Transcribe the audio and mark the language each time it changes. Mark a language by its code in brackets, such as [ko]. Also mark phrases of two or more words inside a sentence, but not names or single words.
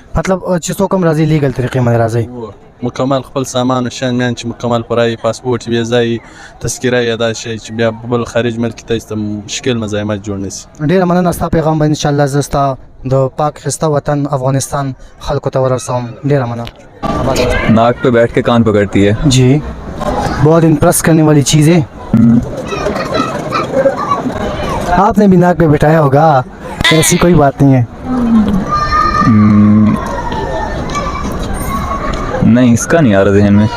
[ps] مطلب چې څوک هم راځي لیګل طریقې باندې راځي مکمل خپل سامان او شیان میان چې مکمل پوره پاسپورټ ویزا تذکره یا دا شی چې بیا بل خارج ملک ته مشکل مزاحمت جوړ نه سي ډېره مننه ستا پیغام به انشاءالله زه ستا د پاک خسته وطن افغانستان خلکو ته ورسوم ډېره مننه [ur] ناک پہ بیٹھ کے کان پکڑتی ہے جی بہت امپریس کرنے والی چیز ہے آپ نے بھی ناک پہ بٹھایا ہوگا ایسی کوئی بات نہیں ہے نہیں اس کا نہیں آ رہا ذہن میں